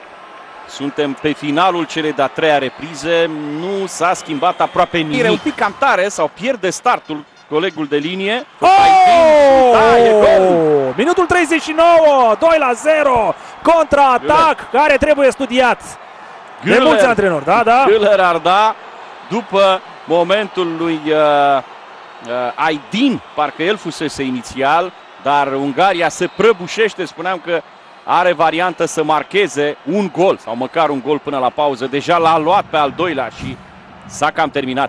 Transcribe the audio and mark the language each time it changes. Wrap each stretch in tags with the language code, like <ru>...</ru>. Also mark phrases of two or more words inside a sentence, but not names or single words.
<ro>Suntem pe finalul celei de-a 3-a reprize, nu s-a schimbat aproape nimic. Un pic cam tare sau pierde startul colegul de linie. E gol! Minutul 39, 2-0, contra-atac care trebuie studiat de mulți antrenori. Da. Güler Arda, după momentul lui Aydin, parcă el fusese inițial, dar Ungaria se prăbușește, spuneam că are variantă să marcheze un gol sau măcar un gol până la pauză. Deja l-a luat pe al doilea și s-a cam terminat.</ro>